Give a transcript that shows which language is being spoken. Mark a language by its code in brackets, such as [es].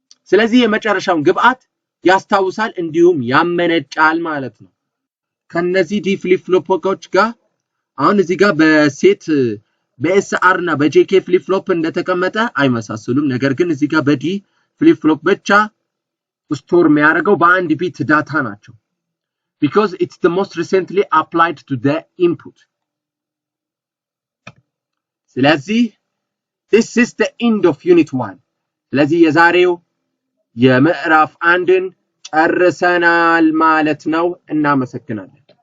[am] ስለዚህ የመጨረሻውን ግብአት ያስታውሳል እንዲሁም ያመነጫል ማለት ነው። ከነዚህ ዲ ፍሊፕ ፍሎፖች ጋር አሁን እዚህ ጋር በሴት በኤስአር እና በጄኬ ፍሊፕ ፍሎፕ እንደተቀመጠ አይመሳሰሉም። ነገር ግን እዚህ ጋር በዲ ፍሊፕ ፍሎፕ ብቻ ስቶር የሚያደርገው በአንድ ቢት ዳታ ናቸው [en] because it's the most recently applied to the input. ስለዚህ this is the end of unit 1. [am] ስለዚህ የዛሬው የምዕራፍ 1ን ጨርሰናል ማለት ነው። እናመሰግናለን።